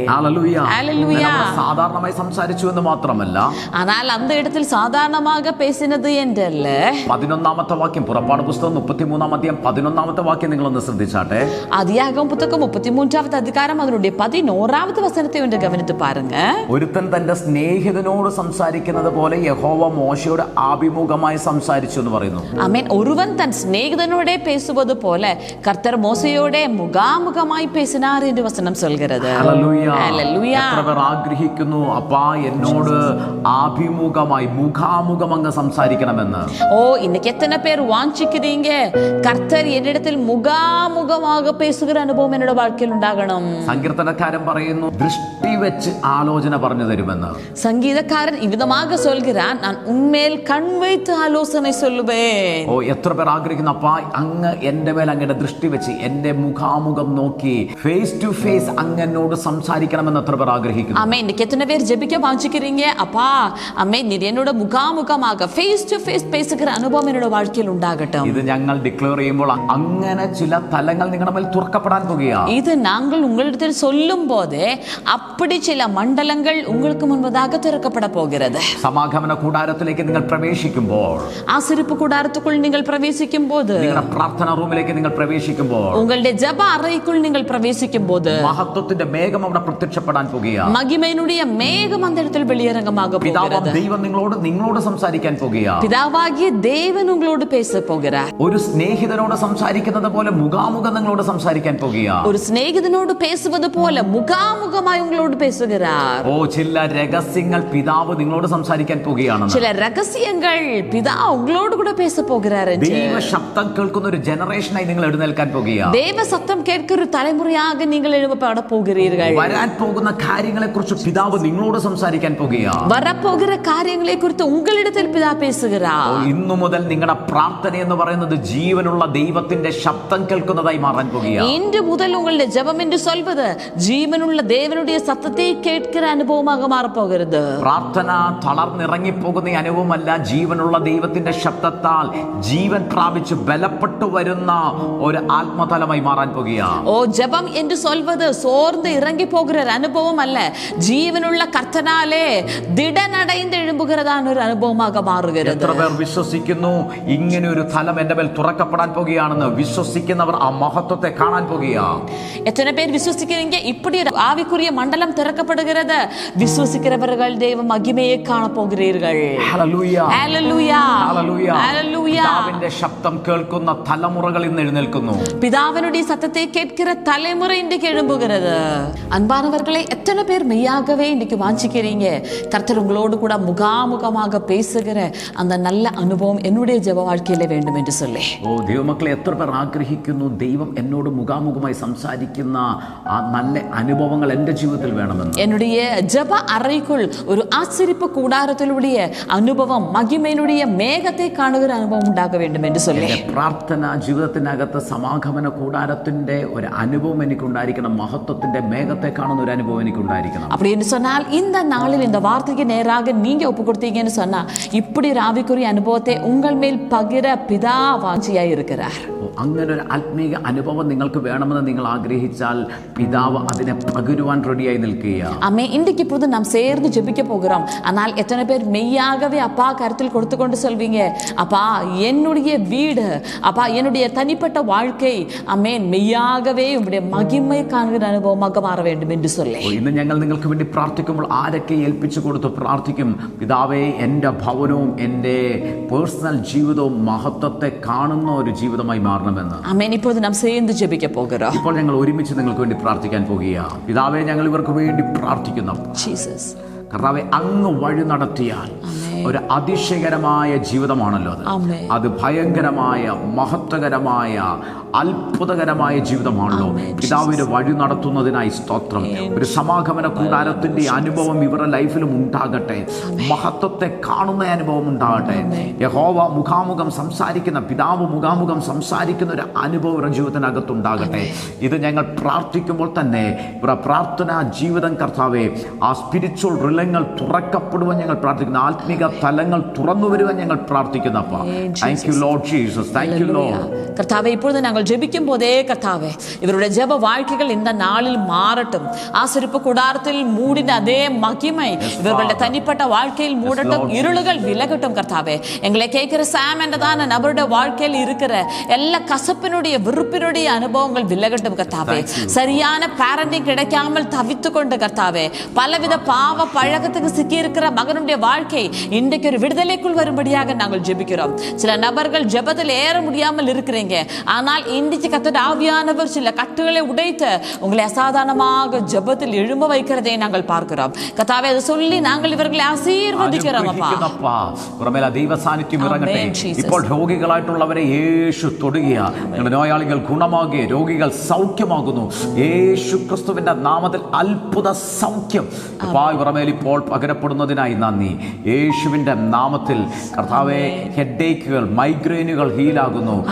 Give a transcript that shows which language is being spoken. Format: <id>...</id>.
<ml>Hallelujah. Hallelujah. നമ്മൾ സാധാരണമായി സംസാരിച്ചു എന്ന് മാത്രമല്ല,</ml> <ta>ஆனால் அந்த இடத்தில் சாதாரணமாக பேசினது என்றல்ல.</ta> <ml>11ാമത്തെ വാക്യം, പുറപ്പാട് പുസ്തകം 33-ാം അധ്യായം 11ാമത്തെ വാക്യം നിങ്ങളൊന്ന് ശ്രദ്ധിച്ചാട്ടെ.</ml> <ta>ஆதியாகமம் புத்தகம் 33வது அதிகாரம் அதனுடைய 11வது வசனத்தை ஒன்று கவனித்து பாருங்க.</ta> <ml>ഒരുത്തൻ തന്റെ സ്നേഹിതനോട് സംസാരിക്കുന്നത് പോലെ യഹോവ മോശയോട് ആഭിമുഖമായി സംസാരിച്ചു എന്ന് പറയുന്നു.</ml> <ta>ஆமென். ஒருவன் தன் சிநேகிதனோடே பேசுவது போல கர்த்தர் மோசையோடே முகாமுகமாய் பேசினார் என்று வசனம் சொல்கிறது.</ta> <ml>ഹല്ലേലൂയ. ഹല്ലേലൂയ. എത്ര പേർ ആഗ്രഹിക്കുന്നു, അപ്പാ എന്നോട് ആഭിമുഖമായി മുഖാമുഖം അങ്ങ് സംസാരിക്കണമെന്ന്.</ml> <ta>ஓ, இன்னைக்கு எத்தனை பேர் வாஞ்சிக்கிறீங்க, கர்த்தர் என்னிடத்தில் முகாமுகமாக பேசுகிற அனுபவம் என்னோட வாழ்க்கையில் உண்டாகணும்.</ta> <ml>സങ്കീർത്തനക്കാരൻ പറയുന്നു, ദൃഷ്ടി വെച്ച് ആലോചന പറഞ്ഞു തരുമെന്ന്.</ml> <ta>சங்கீதக்காரன் இவ்விதமாக சொல்கிறான், நான் உன்மேல் கண் வைத்து ஆலோசனை சொல்லுவேன்.</ta> <ml>ഓ, എത്ര പേർ ആഗ്രഹിക്കുന്നു, അപ്പാ അങ്ങ് എന്റെ മേൽ അങ്ങയുടെ ദൃഷ്ടി വെച്ച് എന്റെ മുഖാമുഖം നോക്കി</ml> <en>face to face</en> <ml>അങ്ങ് എന്നോട് സംസാരിക്കണമെന്ന് എത്ര പേർ ആഗ്രഹിക്കുന്നു.</ml> <ta>ஆமே, இன்னைக்கு எத்தனை பேர் ஜெபிக்க வாஞ்சிக்கிறீங்க, அப்பா அம்மே நீர் என்னோட முகாமுகமாக</ta> <en>face to face</en> <ta>பேசுகிற அனுபவம் என்னோட வாழ்க்கையில் உண்டாகட்டும்.</ta> <ml>ഇത് ഞങ്ങൾ ഡിക്ലെയർ ചെയ്യുമ്പോൾ അങ്ങനെ ചില തലങ്ങൾ നിങ്ങളുടെ മേൽ തുറക്കപ്പെടാൻ പോകുകയാണ്.</ml> <ta>இது நாங்கள் உங்களிடத்தில் சொல்லும் போது அப்படி சில மண்டலங்கள் உங்களுக்கு முன்பதாக திறக்கப்பட போகிறது.</ta> <ml>സമാഗമന കൂടാരത്തിലേക്ക് നിങ്ങൾ പ്രവേശിക്കുമ്പോൾ,</ml> <ta>ஆசரிப்பு கூடாரத்துக்குள் நீங்கள் பிரவேசிக்கும் போது,</ta> <ml>നിങ്ങളുടെ പ്രാർത്ഥനാ റൂമിലേക്ക് നിങ്ങൾ പ്രവേശിക്കുമ്പോൾ,</ml> <ta>உங்களுடைய ஜெப அறைக்குள் நீங்கள் பிரவேசிக்கும் போது</ta> <ml>മഹത്വത്തിന്റെ മേഘം അവിടെ പ്രത്യക്ഷപ്പെടാൻ പോകുകയാണ്.</ml> <ta>மகிமையினுடைய மேகம் அந்த இடத்தில் வெளியரங்கமாக போகிறது.</ta> <ml>ദൈവം നിങ്ങളോട് സംസാരിക്കാൻ പോകുകയാണ്.</ml> <ta>பிதாவாகிய தேவன் உங்களோடு பேச போகிறார்.</ta> <ml>ഒരു സ്നേഹിതനോട് സംസാരിക്കുന്നത് പോലെ മുഖാമുഖം നിങ്ങളോട് സംസാരിക്കാൻ പോകുകയാണ്.</ml> <ta>ஒரு சிநேகிதனோடு பேசுவது போல முகாமுகமாய் உங்களோடு பேசுகிறார்.</ta> <ml>ഓ, ചില രഹസ്യങ്ങൾ പിതാവ് നിങ്ങളോട് സംസാരിക്കാൻ പോകുകയാണ്.</ml> <ta>சில ரகசியங்கள் பிதா உங்களோடு கூட பேச போகிறார்.</ta> <ml>ദൈവ ശബ്ദം കേൾക്കുന്ന ഒരു ജനറേഷനായി നിങ്ങൾ എഴുന്നേൽക്കാൻ പോകുകയാണ്.</ml> <ta>தேவ சத்தம் கேட்கிற ஒரு தலைமுறையாக நீங்கள் எழுப்பப்பட போகிறீர்கள்.</ta> <ml>വരാൻ പോകുന്ന കാര്യങ്ങളെ കുറിച്ച് പിതാവ് നിങ്ങളോട് സംസാരിക്കാൻ പോകുകയാണ്.</ml> <ta>வரப்போகிற காரியங்களை குறித்து உங்களிடத்தில் பிதா பேசுகிறார்.</ta> <ml>ഇന്നു മുതൽ നിങ്ങളുടെ പ്രാർത്ഥന എന്ന് പറയുന്നത് ജീവനുള്ള ദൈവത്തിന്റെ ശബ്ദം കേൾക്കുന്നതായി മാറാൻ പോകുകയാണ്.</ml> <ta>இன்று முதல் உங்களுடைய ஜெபம் என்று சொல்வது ஜீவனுள்ள தேவனுடைய சத்தத்தை கேட்கிற அனுபவமாக மாறப்போகிறது.</ta> <ml>പ്രാർത്ഥന തളർന്നിറങ്ങിപ്പോകുന്ന അനുഭവമല്ല, ജീവനുള്ള ദൈവത്തിന്റെ ശബ്ദത്താൽ ജീവൻ പ്രാപിച്ച് ബലപ്പെട്ടു വരുന്ന ഒരു ആത്മതലമായി മാറാൻ പോകുകയാണ്.</ml> <ta>ஓ, ஜெபம் என்று சொல்வது சோர்ந்து இறங்கி போகிற அனுபவம் அல்ல, ஜீவனுள்ள கர்த்தனாலே திடனடைந்து எழும்புகிறதான ஒரு அனுபவமாக மாறுகிறது.</ta> <ml>എത്ര പേർ വിശ്വസിക്കുന്നു ഇങ്ങനെ ഒരു തലം എന്റെ മേൽ തുറക്കപ്പെടാൻ പോകുകയാണെന്ന്? വിശ്വസിക്കുന്നവർ ആ മഹത്വത്തെ കാണാൻ പോകുകയാണ്.</ml> <ta>எத்தனை பேர் விசுவசிக்கிறீங்க, இப்படி ஒரு ஆவிக்குரிய மண்டலம் திறக்கப்படுகிறது? விசுவசிக்கிறவர்கள் தேவ மகிமையை காண போகிறீர்கள்.</ta> <ml>ഹല്ലേലൂയ.</ml> <ta>ஹல்லேலூயா.</ta> <ml>ഹല്ലേലൂയ.</ml> <ta>ஹல்லேலூயா.</ta> <ml>പിതാവിന്റെ ശബ്ദം കേൾക്കുന്ന തലമുറകൾ ഇന്ന് എഴുന്നേൽക്കുന്നു.</ml> <ta>பிதாவினுடைய சத்தத்தை கேட்கிற தலைமுறை இன்றைக்கு எழும்புகிறது. அன்பானவர்களே, எத்தனை பேர் மெய்யாகவே இன்னைக்கு வாஞ்சிக்கிறீங்க, கர்த்தர் உங்களோடு கூட முகாமுகமாக பேசுகிற அந்த நல்ல அனுபவம் என்னுடைய ஜெப வாழ்க்கையில வேண்டும் என்று சொல்லி.</ta> <ml>ഓ, ദൈവമക്കളെ, എത്ര പേർ ആഗ്രഹിക്കുന്നു ദൈവം എന്നോട് മുഖാമുഖമായി സംസാരിക്കുന്ന ആ നല്ല അനുഭവങ്ങൾ എൻ്റെ ജീവിതത്തിൽ വേണമെന്ന്?</ml> <ta>என்னுடைய ஜெப அறைக்குள் ஒரு ஆசரிப்பு கூடாரத்திலுடைய அனுபவம், மகிமையினுடைய மேகத்தை காணுகிற அனுபவம் உண்டாக வேண்டும் என்று சொல்லி.</ta> <ml>പ്രാർത്ഥന ജീവിതത്തിനകത്ത് സമാഗമന കൂടാരത്തിന്റെ ഒരു അനുഭവം എനിക്കുണ്ടായിരിക്കണം. മഹത്വത്തിന്റെ മേഘത്തെ കാണുന്ന ഒരു അനുഭവം എനിക്കുണ്ടായിരിക്കണം.</ml> <ta>அப்படி என்று சொன்னால் இந்த நாளில் இந்த வார்த்தைக்கு நேராக நீங்க ஒப்பு கொடுத்தீங்கன்னு சொன்னா இப்படி ஒரு ஆவிக்குரிய அனுபவத்தை உங்கள் மேல் பகிர பிதா வாஞ்சியாய் இருக்கிறார்.</ta> <ml>അങ്ങനെ ഒരു ആത്മീയ അനുഭവം നിങ്ങൾക്ക് വേണമെന്ന് നിങ്ങൾ ആഗ്രഹിച്ചാൽ പിതാവ് അതിനെ പകരുവാൻ റെഡിയായി നിൽക്കുകയാണ്.</ml> <ta>ஆமே, இன்றைக்கு இப்போது நாம் சேர்ந்து ஜெபிக்க போகிறோம். ஆனால் எத்தனை பேர் மெய்யாகவே அப்பா கருத்தில் கொடுத்து கொண்டு சொல்வீங்க, அப்பா என்னுடைய வீடு, அப்பா என்னுடைய தனிப்பட்ட வாழ்க்கை, ஆமென், மெய்யாகவே உம்முடைய மகிமை காண்கிற அனுபவமாக மாற வேண்டும் என்று சொல்லி.</ta> <ml>ഇന്ന് ഞങ്ങൾ നിങ്ങൾക്ക് വേണ്ടി പ്രാർത്ഥിക്കുമ്പോൾ ആരൊക്കെ ഏൽപ്പിച്ചു കൊടുത്ത് പ്രാർത്ഥിക്കും? പിതാവേ, എൻ്റെ ഭവനവും എൻ്റെ പേഴ്സണൽ ജീവിതവും മഹത്വത്തെ കാണുന്ന ഒരു ജീവിതമായി മാറണമെന്ന്.</ml> <ta>ஆமென். இப்போது நாம் சேர்ந்து ஜெபிக்க போகிறோம்.</ta> <ml>ഇപ്പോൾ ഞങ്ങൾ ഒരുമിച്ച് നിങ്ങൾക്ക് വേണ്ടി പ്രാർത്ഥിക്കാൻ പോകുകയാണ്. പിതാവേ, ഞങ്ങൾ ഇവർക്ക് വേണ്ടി പ്രാർത്ഥിക്കുന്നു. ജീസസ്, കർത്താവേ, അങ്ങ് വഴി നടത്തിയാൽ ഒരു അതിശയകരമായ ജീവിതമാണല്ലോ അത്. അത് ഭയങ്കരമായ മഹത്വകരമായ അത്ഭുതകരമായ ജീവിതമാണല്ലോ. പിതാവിന്റെ വഴി നടത്തുന്നതിനായി സ്തോത്രം. ഒരു സമാഗമന കൂടാരത്തിന്റെ അനുഭവം ഇവരുടെ ലൈഫിലും ഉണ്ടാകട്ടെ. മഹത്വത്തെ കാണുന്ന അനുഭവം ഉണ്ടാകട്ടെ. യഹോവ മുഖാമുഖം സംസാരിക്കുന്ന, പിതാവ് മുഖാമുഖം സംസാരിക്കുന്ന ഒരു അനുഭവം ഇവരുടെ ജീവിതത്തിനകത്തുണ്ടാകട്ടെ. ഇത് ഞങ്ങൾ പ്രാർത്ഥിക്കുമ്പോൾ തന്നെ ഇവരുടെ പ്രാർത്ഥനാ ജീവിതം കർത്താവേ, ആ</ml> <en>spiritual റിലങ്ങൾ</en> <ml>തുറക്കപ്പെടുവാൻ ഞങ്ങൾ പ്രാർത്ഥിക്കുന്നു. ആത്മീക തലങ്ങൾ തുറന്നു വരുവാൻ ഞങ്ങൾ പ്രാർത്ഥിക്കുന്നു.</ml> <en>Thank you Lord Jesus. Thank you Lord.</en> <ta>கர்த்தாவே, இப்பொழுது நாங்கள் ஜெபிக்கும் போதே கர்த்தாவே இவருடைய ஜெப வாழ்க்கைகள் இந்த நாளில் மாறட்டும். ஆசரிப்பு கூடாரத்தில் மூடின அதே மகிமை இவர்களுடைய தனிப்பட்ட வாழ்க்கையில் மூடட்டும். இருளுகள் விலகட்டும் கர்த்தாவே. எங்களை கேட்கிற சாம் என்றதான நபருடைய வாழ்க்கையில் இருக்கிற எல்லா கசப்பினுடைய விருப்பினுடைய அனுபவங்கள் விலகட்டும் கர்த்தாவே. சரியான பேரண்டிங் கிடைக்காமல் தவித்து கொண்டு கர்த்தாவே பலவித பாவ பழக்கத்துக்கு சிக்கி இருக்கிற மகனுடைய வாழ்க்கை இன்றைக்கு ஒரு விடுதலைக்குள் வரும்படியாக நாங்கள் ஜெபிக்கிறோம். சில நபர்கள் ஜெபத்தில் ஏற முடியாமல் இருக்கிறீங்க. ஆனால் இன்றைக்கு கர்த்தருடைய ஆவியானவர் சில கட்டுகளை உடைத்து உங்களை அசாதாரணமாக ஜெபத்தில் எழும்ப வைக்கிறதை நாங்கள் பார்க்கிறோம் கர்த்தாவே. அதை சொல்லி நாங்கள் இவர்களை ஆசீர்வதிக்கிறோம் அப்பா.</ta> <ml>ദൈവ സാന്നിധ്യം ഇറങ്ങട്ടെ. ഇപ്പോൾ രോഗികളായിട്ടുള്ളവരെ യേശു തൊടുകയാ. നോയാളികൾ ഗുണമാകുക, രോഗികൾ സൗഖ്യമാകുന്നു. യേശു ക്രിസ്തുവിന്റെ നാമത്തിൽ അത്ഭുത സൗഖ്യം പുറമേൽ ഇപ്പോൾ പകരപ്പെടുന്നതിനായി നന്ദി. യേശുവിന്റെ നാമത്തിൽ കർത്താവെ ഹെഡേക്കുകൾ, മൈഗ്രെയിനുകൾ ഹീലാകുന്നു.</ml>